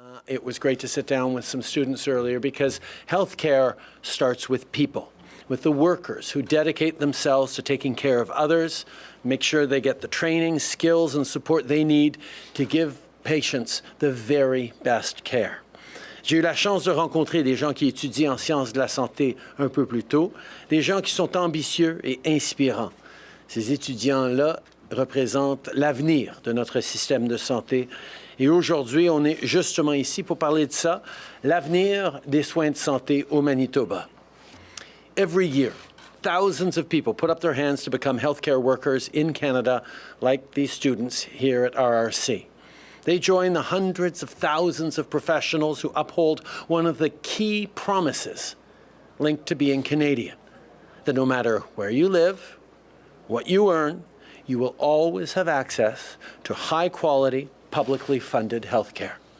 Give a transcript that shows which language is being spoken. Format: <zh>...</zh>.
<en>It was great to sit down with some students earlier because healthcare starts with people, with the workers who dedicate themselves to taking care of others, make sure they get the training, skills, and support they need to give patients the very best care.</en> <fr>J'ai eu la chance de rencontrer des gens qui étudient en sciences de la santé un peu plus tôt, des gens qui sont ambitieux et inspirants. Ces étudiants-là représentent l'avenir de notre système de santé. Et aujourd'hui, on est justement ici pour parler de ça, l'avenir des soins de santé au Manitoba.</fr> <en>Every year, thousands of people put up their hands to become healthcare workers in Canada, like these students here at RRC. They join the hundreds of thousands of professionals who uphold one of the key promises linked to being Canadian, that no matter where you live, what you earn, you will always have access to high-quality, publicly funded health care.</en>